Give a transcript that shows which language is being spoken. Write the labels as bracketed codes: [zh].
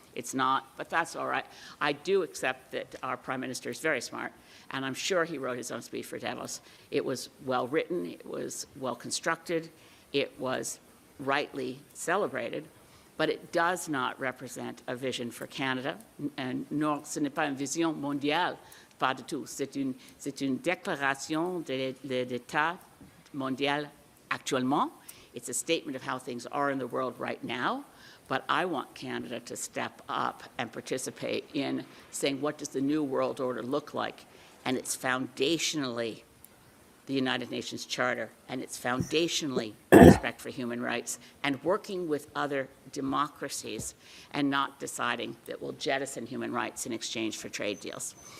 [en] It's not, but that's all right. I do accept that our Prime Minister is very smart, and I'm sure he wrote his own speech for Davos. It was well written, it was well constructed, it was rightly celebrated, but it does not represent a vision for Canada, and [fr] non, ce n'est pas une vision mondiale, pas du tout. C'est une déclaration d'état mondial actuellement. [en] It's a statement of how things are in the world right now. But I want Canada to step up and participate in saying, what does the new world order look like? And it's foundationally the United Nations Charter, and it's foundationally respect for human rights, and working with other democracies and not deciding that we'll jettison human rights in exchange for trade deals.